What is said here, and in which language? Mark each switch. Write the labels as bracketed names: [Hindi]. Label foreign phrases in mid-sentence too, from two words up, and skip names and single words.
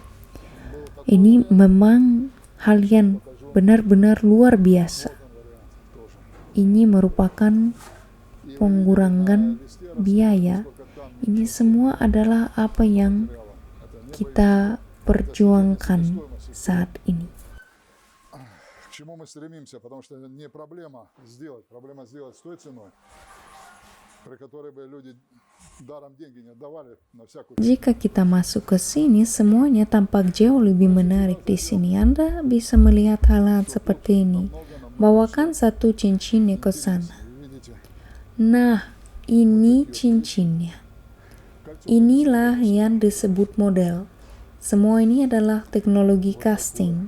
[Indonesian] Ini memang hal yang benar-benar luar biasa. Ini merupakan pengurangan biaya. Ini semua adalah apa yang kita perjuangkan saat ini. [Russian] К чему мы стремимся, потому что не проблема сделать с той ценой, при которой бы люди даром деньги не отдавали на всякую. [Indonesian] Jika kita masuk ke sini, semuanya tampak jauh lebih menarik di sini. Anda bisa melihat hal-hal seperti ini. Bawakan satu cincinnya ke sana. Nah, ini cincinnya. Inilah yang disebut model. Semua ini adalah teknologi casting.